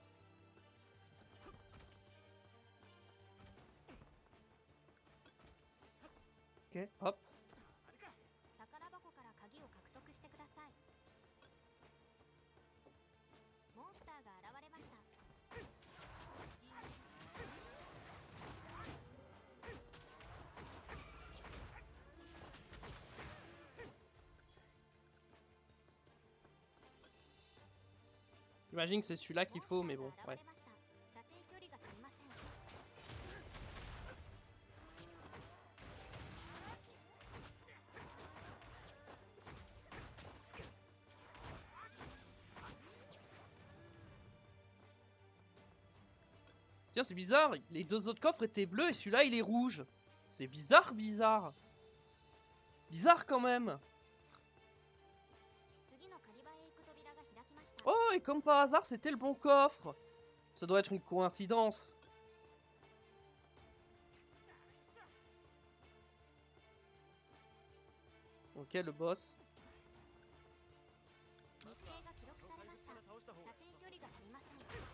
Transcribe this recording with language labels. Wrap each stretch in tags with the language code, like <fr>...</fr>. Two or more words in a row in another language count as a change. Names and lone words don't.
<fr>Ok, hop.</fr> <ja>宝箱から鍵を獲得してください。モンスターが現れました。</ja> <fr>J'imagine que c'est celui-là qu'il faut, mais bon, ouais.</fr> <ja>射程距離が足りません。</ja> <fr>Tiens, c'est bizarre, les deux autres coffres étaient bleus et celui-là il est rouge. C'est bizarre, bizarre. Bizarre quand même.</fr> <ja>次の狩り場へ行く扉が開きました。</ja> <fr>Oh, et comme par hasard, c'était le bon coffre. Ça doit être une coïncidence. Ok, le boss.</fr> <ja>日程が記録されました。射程距離が足りません。</ja>